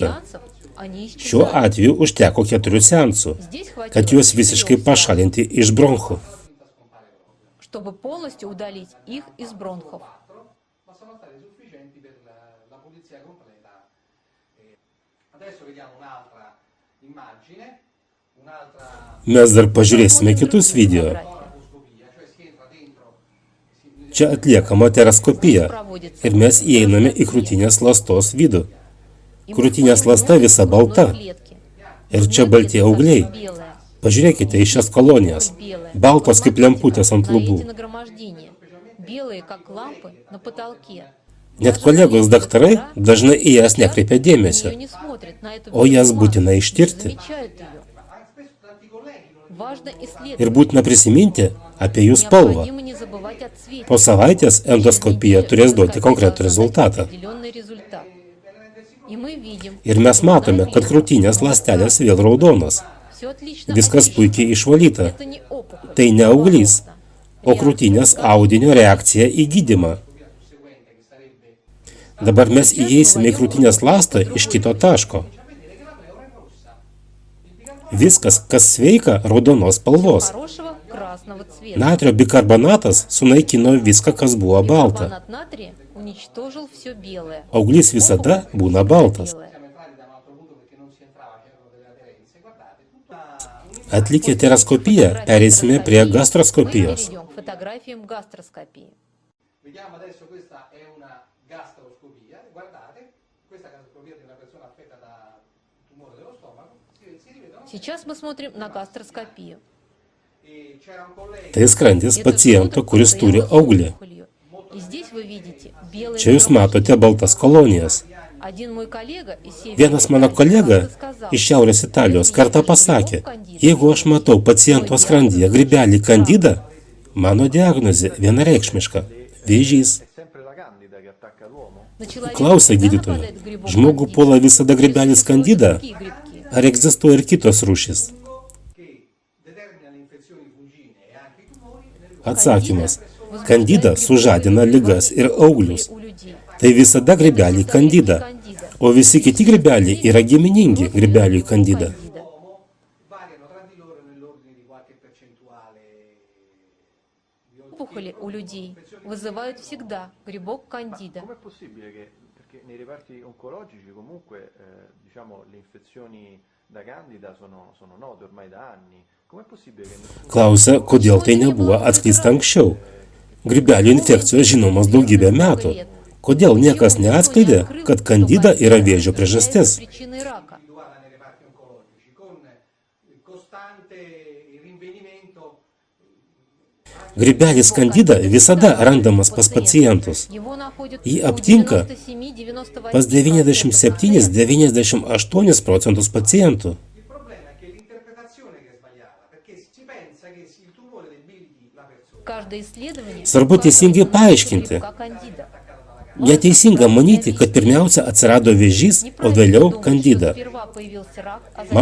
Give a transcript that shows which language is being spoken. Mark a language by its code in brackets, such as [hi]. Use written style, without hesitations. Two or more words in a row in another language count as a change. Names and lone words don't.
[ru] сеансов они [lt] Šiuo [ru] исчезают. [lt] atveju užteko 4 seansų, [ru] Здесь хватило [lt] kad juos 4 visiškai [ru] сеансов, [lt] pašalinti iš bronchų. [ru] чтобы полностью удалить их из бронхов. [it] Ma sono state sufficienti per la pulizia completa. Adesso vediamo un'altra immagine, un'altra [lt] Mes dar pažiūrėsime kitus video. [it] laparoscopia, cioè si entra dentro, [lt] Čia atliekama teraskopija [ru] Проводится [lt] ir mes įeiname į krūtinės lastos vidų. [ru] и мы [lt] Krūtinės [ru] входим [lt] lasta [ru] внутрь [lt] visa [ru] грудной [lt] balta. [ru] клетки. [lt] Ir čia balti augliai. [ru] Белая. [lt] Pažiūrėkite į šias kolonijas. Baltos kaip lemputės ant [ru] На [lt] lubų. [ru] эти нагромождения. Белые, как лампы, на потолке. [lt] Net kolegos daktarai dažnai į jas nekreipia [ru] На [lt] dėmesio. [ru] нее не смотрят, на эту [lt] O jas [ru] белую [lt] būtina [ru] массу, [lt] ištirti. [ru] замечают ее. [it] spesso tanti colleghi non [ru] Важно [lt] Ir [ru] исследовать. [lt] būtina prisiminti apie jų spalvą. [ru] Необходимо не забывать о цвете. [lt] Po savaitės endoskopija turės duoti konkretų rezultatą. [ru] Определенный результат. И мы видим, [lt] Ir mes matome, kad krūtinės ląstelės vėl raudonos. [ru] все отлично [lt] Viskas [ru] очищено. [lt] puikiai išvalyta. [ru] Это не опухоль. [lt] Tai ne auglys. o krūtinės audinio reakciją į gydymą. [it] Susseguente, che sarebbe [lt] Dabar mes įeisime į krūtinės ląstą iš kito taško. [it] vedere che la pleura è rossa. Il bicarbonato [lt] Viskas, kas sveika, raudonos spalvos. [ru] Хорошего красного цвета. [lt] Natrio bikarbonatas sunaikino viską, kas buvo balta. [ru] Бикарбонат натрия уничтожил все белое. [lt] Auglys visada būna baltas. [ru] Белое. [it] siamo entrati da un altro punto perché non si entrava, c'erano delle aderenze. Guardate, tutta [lt] Atlikę teraskopiją, pereisime prie [ru] Мы [lt] gastroskopijos. [ru] перейдем к фотографиям гастроскопии. [it] Vediamo adesso, questa è una gastroscopia, guardate, questa gastroscopia di una persona affetta da tumore dello stomaco, si rivedono [ru] Сейчас мы смотрим на гастроскопию. [it] e c'era un collega [lt] Tai skrandis [ru] Это [lt] paciento, [ru] смотр [lt] kuris turi [ru] пациента с [lt] auglį. [ru] опухолью. И здесь вы видите белые [lt] Čia jūs matote baltas kolonijas. [ru] Один мой коллега из Северной [lt] Vienas mano [ru] Италии [lt] kolega [ru] как-то сказал, [lt] iš Šiaurės Italijos kartą pasakė, jeigu aš matau paciento skrandyje grybelį kandidą, mano diagnozė vienareikšmiška – vėžys. [it] È sempre la candida che attacca l'uomo? [ru] на человека [lt] Klausia [ru] всегда [lt] gydytojo, [ru] нападает грибок [lt] žmogų [ru] кандида. [lt] puola visada grybelis [ru] Существуют [lt] kandida, [ru] другие грибки. [lt] ar egzistuoja ir kitos rūšys? [it] che determina le infezioni fungine e anche i tumori nell'uomo. [lt] Atsakymas – kandida sužadina ligas ir auglius. [ru] У людей. [lt] Tai visada grybelį kandida, o visi kiti grybeliai yra giminingi grybeliui kandida. [it] L'uomo variano tra di loro nell'ordine di qualche percentuale di [ru] Опухоли у людей вызывают всегда грибок кандида. [it] Com'è possibile che, perché nei reparti oncologici comunque diciamo le infezioni da candida sono note ormai da anni, com'è possibile che nessuno [lt] Klausia, kodėl tai nebuvo atskleista anksčiau. Grybelių infekcijos žinomos daugybę metų. Kodėl niekas neatskleidė, kad kandida yra vėžio priežastis? [ru] Причиной рака. [it] individuata nei reparti oncologici con costante rinvenimento [lt] Grybelis kandida visada randamas pas pacientus. [ru] Его находят [lt] Jį [ru] у [lt] aptinka 97-98%. pas 97-98 procentus pacientų. [it] il problema è che l'interpretazione che è sbagliata perché si pensa che il tumore debiliti la persona [ru] Каждое исследование [lt] Svarbu teisingai paaiškinti. [ru] грибка кандида. [lt] Neteisinga manyti, kad pirmiausia atsirado vėžys, o vėliau [ru] Думать, [lt] kandida. [ru] что сперва появился рак, а затем